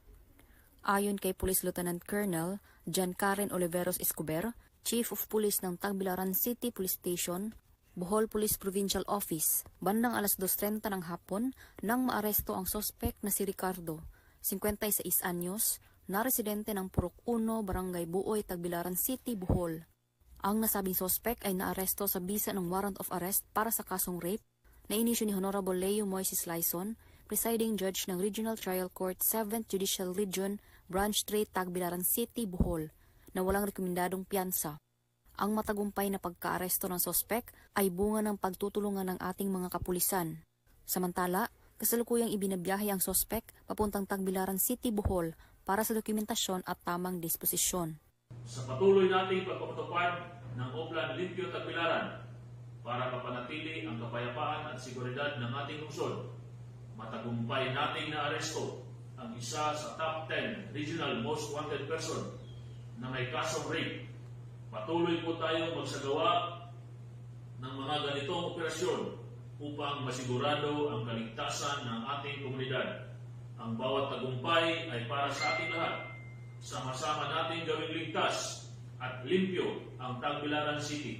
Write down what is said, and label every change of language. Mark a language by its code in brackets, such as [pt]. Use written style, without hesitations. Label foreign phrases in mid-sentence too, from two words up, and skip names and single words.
[tl] Ayon kay Police Lieutenant Colonel John Karen Oliveros Escobar, Chief of Police ng Tagbilaran City Police Station, Bohol Police Provincial Office, bandang alas 2:30 ng hapon nang maaresto ang sospek na si Ricardo, 56 anyos, na residente ng Purok 1, Barangay Buoy, Tagbilaran City, Bohol. Ang nasabing sospek ay naaresto sa bisa ng [en] warrant of arrest [tl] para sa kasong rape na inisyu ni Honorable Leo Moises Laison, Presiding Judge ng Regional Trial Court 7th Judicial Region, Branch 3, Tagbilaran City, Bohol, na walang rekomendadong piyansa. Ang matagumpay na pagkaaresto ng sospek ay bunga ng pagtutulungan ng ating mga kapulisan. Samantala, kasalukuyang ibinabiyahe ang sospek papuntang Tagbilaran City, Bohol para sa dokumentasyon at tamang disposisyon. Sa patuloy nating pagpapatupad ng Oplan Limpyo Tagbilaran para mapanatili ang kapayapaan at seguridad ng ating lungsod, matagumpay nating naaresto ang isa sa [en] top 10 regional most wanted person [tl] na may kasong rape. Patuloy po tayo magsagawa ng mga ganitong operasyon upang masigurado ang kaligtasan ng ating komunidad. Ang bawat tagumpay ay para sa ating lahat. Sama-sama natin gawing ligtas at limpyo ang Tagbilaran City.